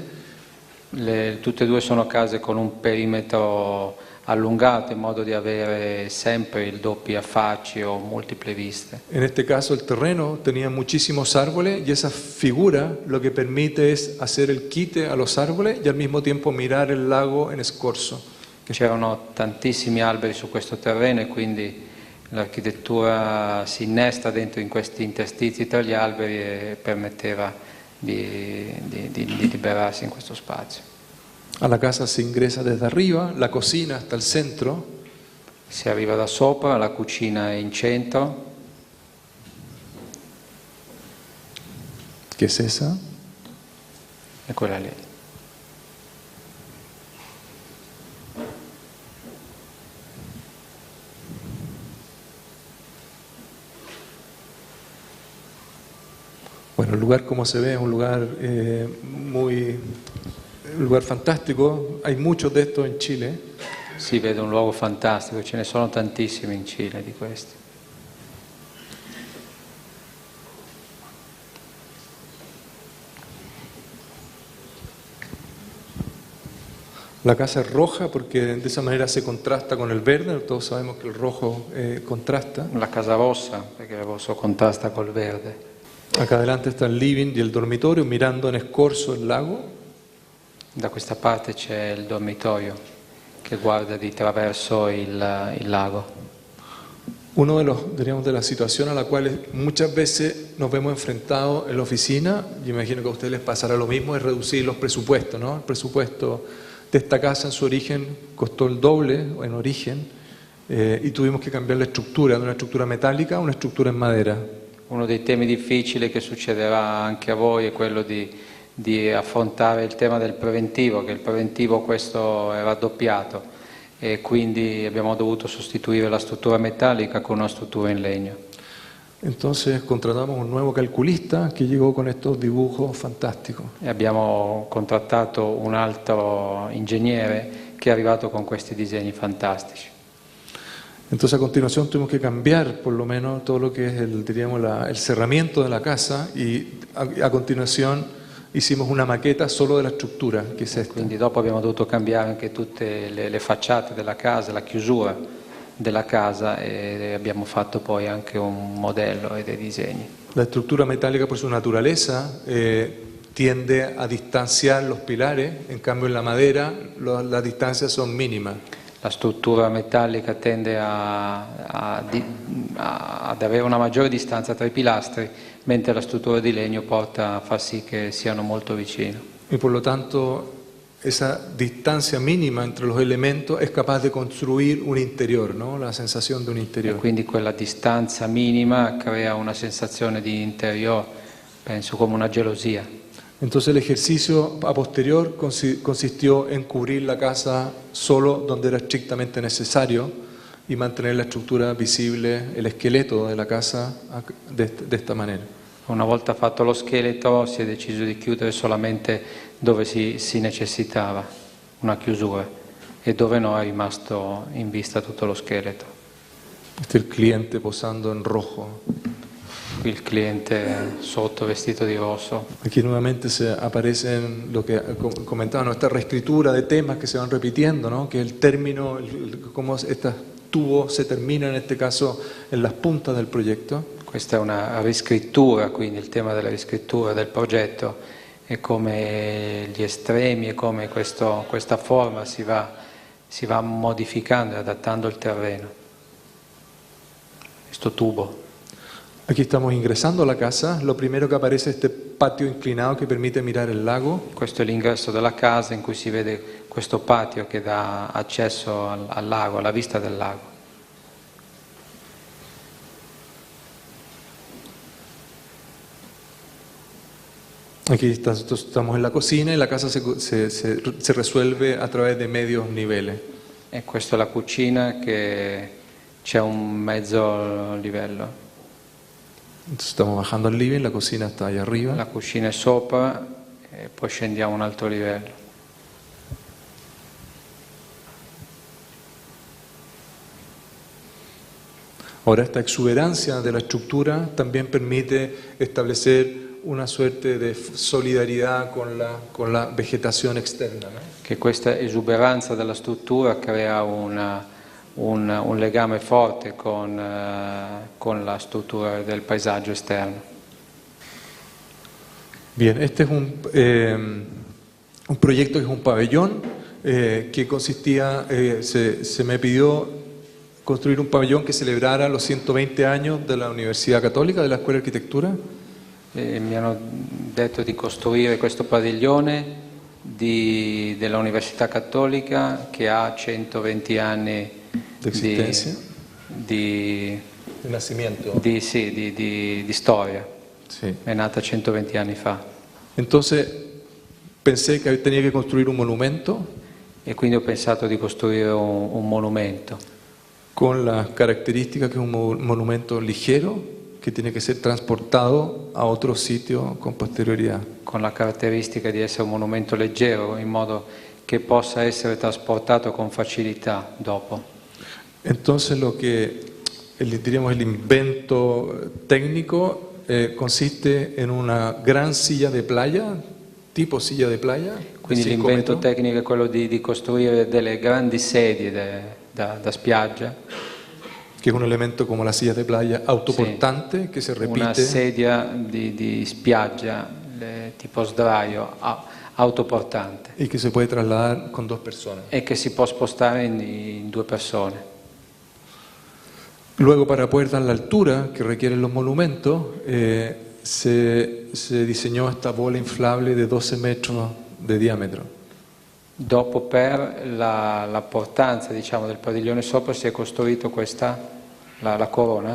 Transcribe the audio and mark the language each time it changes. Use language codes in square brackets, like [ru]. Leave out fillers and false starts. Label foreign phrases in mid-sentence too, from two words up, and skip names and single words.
[it] Tutte e due sono case con un perimetro allungato in modo di avere sempre il doppio affacci o multiple viste. [es] En este caso el terreno tenía muchísimos árboles y esa figura lo que permite es hacer el quite a los árboles y al mismo tiempo mirar el lago en escorzo. [it] C'erano tantissimi alberi su questo terreno e quindi l'architettura si innesta dentro in questi interstizi tra gli alberi e permetteva di liberarsi in questo spazio. [es] A la casa se ingresa desde arriba, la cocina hasta el centro. [it] Si arriva da sopra, la cucina è in centro. [es] ¿Qué es esa? [it] È quella lì. [es] Bueno, el lugar como se ve es un lugar un lugar fantástico, hay muchos de estos en Chile. [it] Si vede un luogo fantastico, ce ne sono tantissimi in Cile di questi. [es] La casa es roja porque de esa manera se contrasta con el verde, todos sabemos que el rojo contrasta. [it] La casa rossa, perché il rosso contrasta col verde. [es] Acá adelante está el living y el dormitorio mirando en escorzo el lago. [it] Da questa parte c'è il dormitorio che guarda di traverso il lago. [es] Uno de las situaciones a la cual muchas veces nos vemos enfrentados en la oficina, yo imagino que a ustedes les pasará lo mismo, es reducir los presupuestos, ¿no? El presupuesto de esta casa en su origen costó el doble en origen y tuvimos que cambiar la estructura de una estructura metálica a una estructura en madera. [it] Uno dei temi difficili che succederà anche a voi è quello di di affrontare il tema del preventivo, che il preventivo questo è raddoppiato e quindi abbiamo dovuto sostituire la struttura metallica con una struttura in legno. [es] Entonces contratamos un nuevo calculista que llegó con estos dibujos fantásticos. [it] E abbiamo contrattato un altro ingegnere che è arrivato con questi disegni fantastici. [es] Entonces a continuación tuvimos que cambiar por lo menos todo lo que es el cerramiento de la casa y a continuación hicimos una maqueta solo de la estructura, que es esta. [it] Quindi dopo abbiamo dovuto cambiare anche tutte le facciate della casa, la chiusura della casa e abbiamo fatto poi anche un modello e dei disegni. [es] La estructura metálica por su naturaleza tiende a distanciar los pilares, en cambio en la madera las distancias son mínimas. [it] La struttura metallica tende ad avere una maggiore distanza tra i pilastri, mentre la struttura di legno porta a far sì che siano molto vicino. [es] Y por lo tanto, esa distancia mínima entre los elementos es capaz de construir un interior, ¿no? La sensación de un [it] E [es] interior. [it] quindi quella distanza minima crea una sensazione di interior, penso come una gelosia. [es] Entonces el ejercicio a posterior consistió en cubrir la casa solo donde era estrictamente necesario y mantener la estructura visible, el esqueleto de la casa de esta manera. [it] Una volta fatto lo scheletro si è deciso di chiudere solamente dove si necessitava una chiusura e dove no è rimasto in vista tutto lo scheletro. [es] Este es el cliente posando en rojo. [it] Qui il cliente sotto vestito di rosso. [es] Aquí nuevamente se aparecen lo que comentaba, ¿no? Esta reescritura de temas que se van repitiendo, ¿no? Que el término, cómo estos tubos se terminan en este caso en las puntas del proyecto. [it] Questa è una riscrittura, quindi il tema della riscrittura del progetto è come gli estremi e come questa forma si va modificando e adattando al terreno. Questo tubo. [es] Aquí estamos ingresando a la casa, lo primero que aparece es este patio inclinado que permite mirar el lago. [it] Questo è l'ingresso della casa in cui si vede questo patio che dà accesso al lago, alla vista del lago. [es] Aquí estamos en la cocina y la casa se resuelve a través de medios niveles. [it] E questa è la cucina che c'è un mezzo livello. [es] Entonces estamos bajando al living, la cocina está allá arriba. [it] La cucina è sopra e poi scendiamo a un altro livello. [es] Ahora esta exuberancia de la estructura también permite establecer una suerte de solidaridad con la vegetación externa, ¿no? [it] Che questa esuberanza della struttura crea un legame forte con la struttura del paesaggio esterno. [es] Bien, este es un proyecto que es un pabellón que consistía, se me pidió construir un pabellón que celebrara los 120 años de la Universidad Católica, de la Escuela de Arquitectura. [it] Mi hanno detto di costruire questo padiglione della Università Cattolica che ha 120 anni [es] De existencia, [it] di [es] nacimiento. [it] di storia. [es] Sí. [it] È nata 120 anni fa. [es] Entonces pensé que tenía que construir un monumento [it] E quindi ho pensato di costruire un monumento [es] con las características que es un monumento ligero que tiene que ser transportado a otro sitio con posterioridad. [it] con la caratteristica di essere un monumento leggero in modo che possa essere trasportato con facilità dopo. [es] Entonces lo que diríamos el invento técnico consiste en una gran silla de playa, tipo silla de playa. [it] Quindi [es] de 5 [it] l'invento [es] metros, [it] tecnico è quello di costruire delle grandi sedie da spiaggia, [es] que es un elemento como la silla de playa autoportante que se [it] una [es] repite. [it] sedia di spiaggia tipo sdraio autoportante [es] Y que se puede trasladar con 2 personas. [it] e che si può spostare in 2 persone. [es] Luego, para poder dar la altura que requieren los monumentos, se diseñó esta bola inflable de 12 metros de diámetro. [it] Dopo per la portanza diciamo, del padiglione sopra si è costruito questa, la corona,